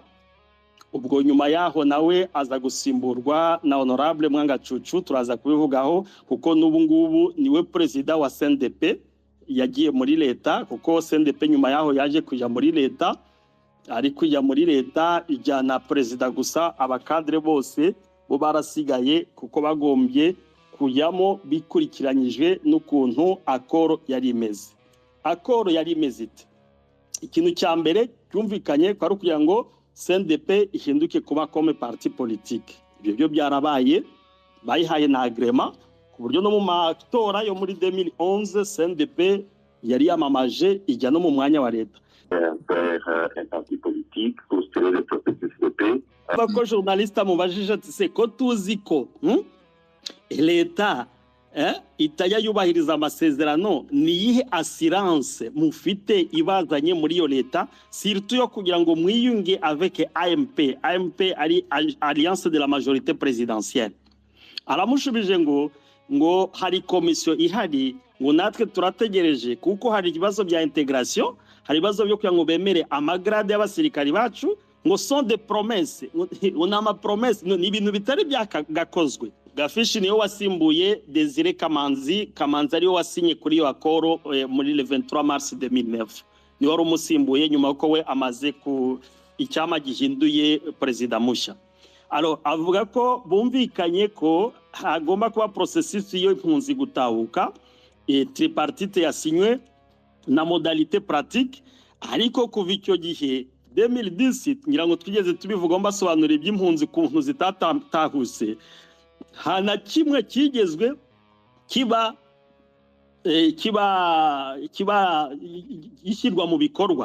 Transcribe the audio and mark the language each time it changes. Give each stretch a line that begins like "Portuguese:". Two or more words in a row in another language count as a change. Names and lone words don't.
Kinyarwanda: Ubwo nyuma yaho nawe aza gusimburwa na Honorable Mwangacucu, turaza kubivugaho kuko n'ubu ngubu niwe president wa CNDP yagiye muri leta, kuko CNDP nyuma yaho yaje kujya muri leta, ari kujya muri leta ijyana president gusa, abakadre bose bo barasigaye kuko bagombye kujyamo bikurikiranyijwe n'ukuntu akoro yari imeze. Akoro yari imeze ite? Ikintu cya mbere cyumvikanye kwari kugira ngo CNDP ihinduke kuba
French: comme parti politique.
Kinyarwanda: Ibyo byo byarabaye, bayihaye na agreement ku buryo no mu matora yo muri 2011 CNDP yari yamamaje ijya no mu mwanya wa leta.
French: Un parti politique pour sceller le processus de paix.
Kinyarwanda: Bako journaliste amubajije ati se ko tuzi ko leta itajya yubahiriza amasezerano, ni yihe assurance mufite ibazanye muri yo leta surtout yo kugira ngo mwiyunge avec AMP ari Alliance de la Majorité Présidentielle? Aramushubije ngo hari komisiyo ihari, ngo natwe turategereje kuko hari ibibazo bya integration, hari ibibazo byo kugira ngo bemere amagrade y'abasirikari bacu, ngo
French: sont des promesses,
Kinyarwanda: ngo nama promesse, ni ibintu bitari byagakozwe. Gafishi niyo wasimbuye Desire Kamanzi ariyo wasinye kuri yo akoro muri
French: le 23 mars 2009.
Kinyarwanda: Niyo wari umusimbuye nyuma ko we amaze ku icyama gihinduye president mushya. Alors avuga ko bumvikanye ko hagomba kuba processus yo impunzi gutahuka tripartite yasinywe na
French: modalité pratique,
Kinyarwanda: ariko kuva icyo gihe 2010 ngira ngo twigeze tubivuga mbasobanura iby'impunzi kuntu zitatahuse, hana kimwe kigezwe kiba ishyirwa mu bikorwa.